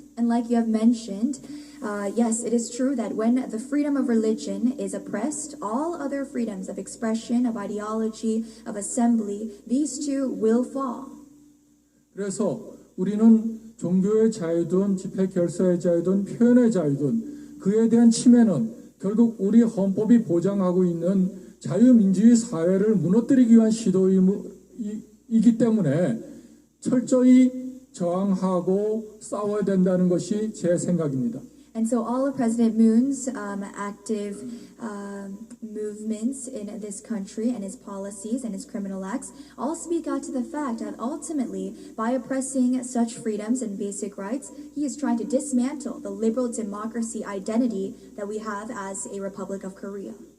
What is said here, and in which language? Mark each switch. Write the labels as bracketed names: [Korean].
[English] And like you have mentioned, yes, it is true that when the freedom of religion is oppressed, all other freedoms of expression, of ideology, of assembly, these two will fall. [Korean] 그래서 우리는 종교의 자유든 집회 결사의 자유든 표현의 자유든 그에 대한 침해는 결국 우리 헌법이 보장하고 있는 자유민주주의 사회를 무너뜨리기 위한 시도이기 때문에 철저히 저항하고 싸워야 된다는 것이 제 생각입니다. [English] And so all of President Moon's active movements in this country and his policies and his criminal acts all speak out to the fact that ultimately, by oppressing such freedoms and basic rights, he is trying to dismantle the liberal democracy identity that we have as a Republic of Korea.